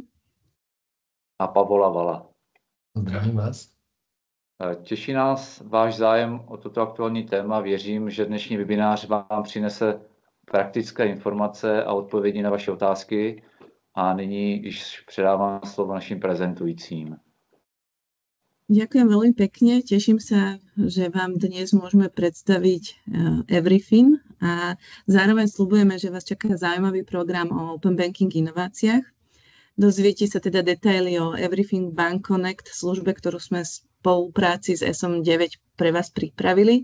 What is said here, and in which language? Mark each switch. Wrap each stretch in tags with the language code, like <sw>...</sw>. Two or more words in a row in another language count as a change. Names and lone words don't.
<cs>A Pavola Vala. Zdravím vás. Těší nás váš zájem o toto aktuální téma. Věřím, že dnešní webinář vám přinese praktické informace a odpovědi na vaše otázky. A nyní již předávám slovo našim prezentujícím.</cs> <sk>Ďakujem veľmi pekne. Teším sa, že vám dnes môžeme predstaviť Everyfin a zároveň sľubujeme, že vás čaká zaujímavý program o</sk> <en>Open Banking</en> <sk>inováciách. Dozviete sa teda detaily o Everyfin Bank Connect, službe, ktorú sme v spolupráci s SO9 pre vás pripravili.</sk>